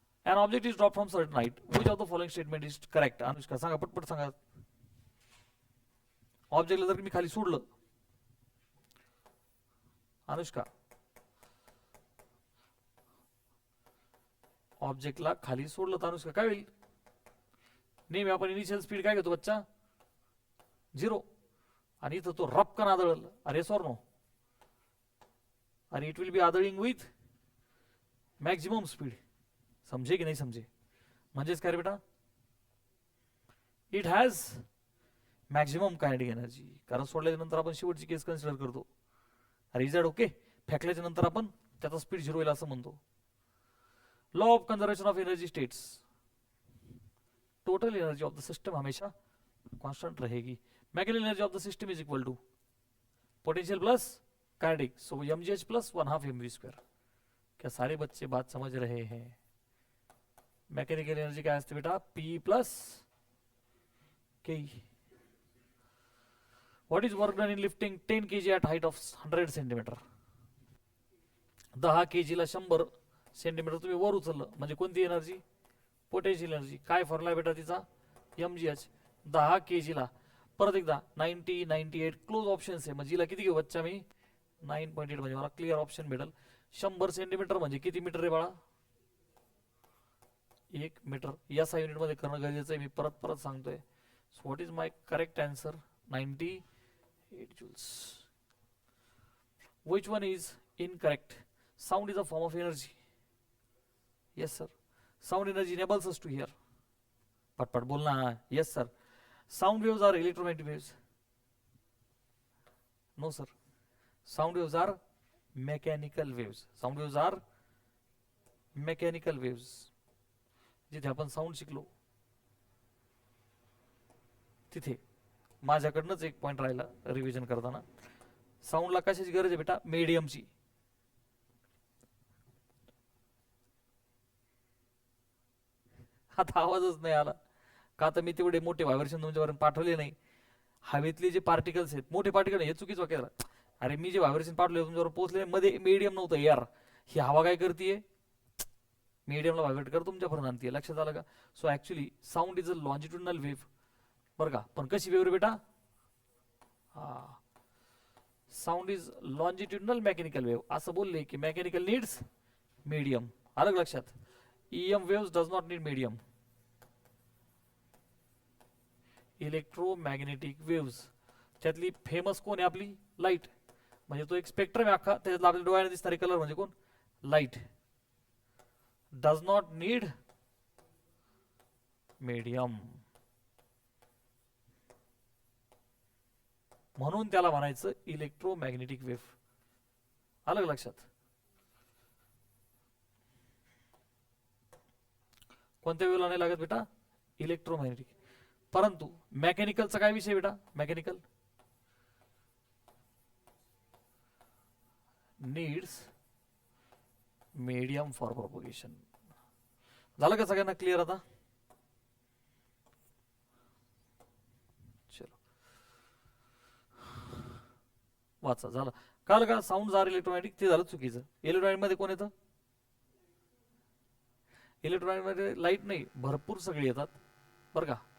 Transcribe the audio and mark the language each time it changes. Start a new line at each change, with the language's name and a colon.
English: An object is dropped from certain height. Which of the following statement is correct?
Marathi: Anushka सांगा पटपट सांगा. ऑब्जेक्टला जर मी खाली सोडलं अनुष्का ऑब्जेक्टला खाली सोडलं तर अनुष्का काय होईल. नेहमी आपण इनिशियल स्पीड काय घेतो बच्चा 0 आणि इथं तो रपकन आदळल. अरे सॉर नो. आणि
English: It will be आदळिंग with maximum speed.
Hindi: समझे की नाही समझे.
Marathi: म्हणजेच काय रे बेटा
English: It has maximum kinetic energy.
Marathi: कारण सोडल्याच्या नंतर आपण शेवटची केस कन्सिडर करतो.
English: अरे is that okay.
Marathi: फेकल्याच्या नंतर आपण त्याचा स्पीड 0 होईल असं म्हणतो.
English: law of conservation of energy states total energy of the system
Hindi: हमेशा कांस्टेंट रहेगी.
English: Mechanical energy of the system is equal to potential plus kinetic. So mgh plus 1/2 mv square.
Hindi: क्या सारे बच्चे बात समझ रहे हैं. मैकेनिकल एनर्जी क्या
Marathi: असते बेटा
Hindi: P plus K.
English: What is work done in lifting 10 kg at height of 100 centimeter.
Marathi: 10 kg ला 100 सेंटीमीटर तुम्ही वर उचललं म्हणजे कोणती एनर्जी पोटेन्शियल एनर्जी. काय फॉर्म्युला बेटा तिचा mgh. 10 kg ला परत एकदा 90 98 क्लोज ऑप्शन्स आहे. म्हणजे किती घेऊ बच्चा मी 9.8 म्हणजे मला क्लिअर ऑप्शन भेटल. 100 सेंटीमीटर म्हणजे किती मीटर आहे बाळा 1 मीटर. या युनिट मध्ये करणं गरजेचं आहे. मी परत परत सांगतोय.
English: so what is my correct answer
Marathi: 98 joules.
English: Which one is incorrect? Sound is a form of energy. Yes sir. Sound energy enables us to hear.
Marathi: पटपट बोलना.
English: Yes sir. Sound waves are electromagnetic waves. No sir. Sound waves are mechanical waves. Sound waves are mechanical waves.
Marathi: जिथे आपण sound शिकलो तिथे माझ्याकडनंच एक point राहिला revision करताना. साऊंडला कशाची गरज आहे बेटा? मीडियमची. आता आवाजच नाही आला का? तर मी तेवढे मोठे व्हायब्रेशन तुमच्यापर्यंत पाठवले नाही. हवेतले जे पार्टिकल्स आहेत, मोठे पार्टिकल हे चुकीच वाक्य. अरे मी जे व्हायब्रेशन पाठवले तुमच्यावर पोहोचले, मध्ये मीडियम नव्हतं यार. ही हवा काय करते? मीडियमला व्हायब्रेट कर तुमच्यापर्यंत आणते. लक्षात आलं का?
English: so actually sound is a longitudinal wave
Marathi: बरं का. पण कशी वेव्ह रे बेटा? हा,
English: sound is longitudinal mechanical wave
Marathi: असं बोलले की
English: Mechanical needs medium.
Marathi: आलं लक्षात?
English: EM waves does not need medium.
Marathi: Electromagnetic waves त्यातली फेमस कोण आहे आपली? लाईट. म्हणजे तो एक स्पेक्ट्रम आहे अख्खा, त्याच्यातला आपल्या डोळ्याने दिसणारे कलर म्हणजे कोण? Light.
English: Does not need medium.
Marathi: म्हणून त्याला म्हणायचं इलेक्ट्रोमॅग्नेटिक वेव्ह. आलं लक्षात? कोणत्या वेव्हला नाही लागत बेटा? इलेक्ट्रोमॅग्नेटिक. परंतु मेकॅनिकलचा काय विषय बेटा?
English: Mechanical needs medium for propagation.
Marathi: झालं का सगळ्यांना क्लिअर आता? चलो वाचा. झालं कळलं का?
English: Sound are electromagnetic.
Marathi: ते झालं चुकीचं. इलेक्ट्रोमॅग्नेटिक मध्ये कोण येतं? इलेक्ट्रॉनिक मध्ये लाईट नाही, भरपूर सगळे येतात बरं का.